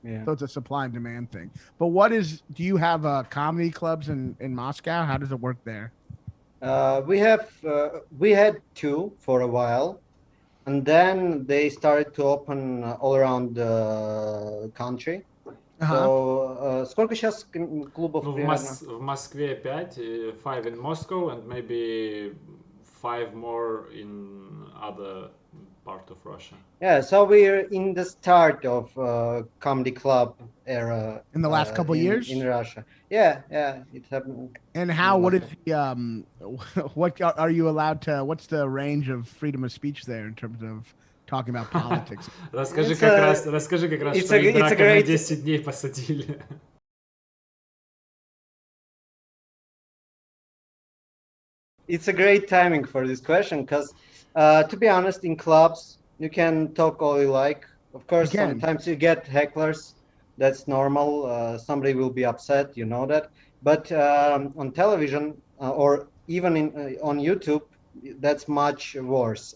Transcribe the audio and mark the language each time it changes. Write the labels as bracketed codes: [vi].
[en] So it's a supply and demand thing. But do you have comedy clubs in Moscow? How does it work there? We had 2 for a while, and then they started to open all around the country. [ru] So, сколько сейчас клубов? В Москве 5, [en] 5 in Moscow, and maybe 5 more in other part of Russia. Yeah, so we're in the start of comedy club era. In the last couple years? In Russia. Yeah, it happened. And what is the, what are you allowed to, what's the range of freedom of speech there in terms of talking about politics? [ru] Расскажи как раз, что Идрака на 10 дней посадили. [en] It's a great timing for this question because, to be honest, in clubs, you can talk all you like. Of course, sometimes you get hecklers. That's normal. Somebody will be upset, you know that. But on television or even on YouTube, that's much worse.